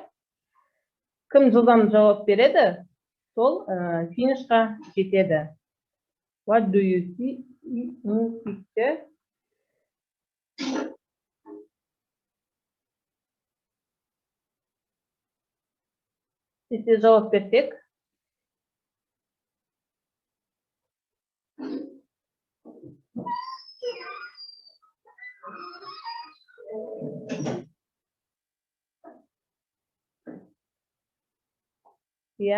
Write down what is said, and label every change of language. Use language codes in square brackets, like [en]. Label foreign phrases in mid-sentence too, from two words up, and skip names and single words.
[kk] Кім жылдам жауап береді, сол финишқа жетеді. [en] What do you see in picture? [kk] Сіз жауап берсек. Иә.